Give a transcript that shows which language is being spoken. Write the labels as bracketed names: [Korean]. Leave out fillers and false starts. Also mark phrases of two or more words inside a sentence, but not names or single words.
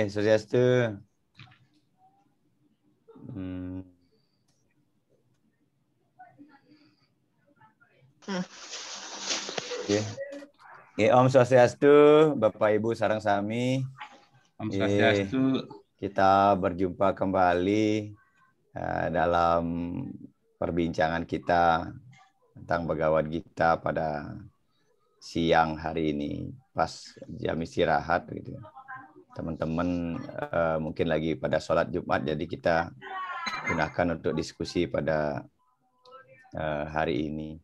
[Balinese] Swastiastu. Om Swastiastu, Bapak Ibu sareng sami. Om Swastiastu. [Indonesian] Kita berjumpa kembali dalam perbincangan kita tentang Bhagavad Gita pada siang hari ini, pas jam istirahat gitu. Teman-teman mungkin lagi pada sholat Jumat, jadi kita gunakan untuk diskusi pada hari ini.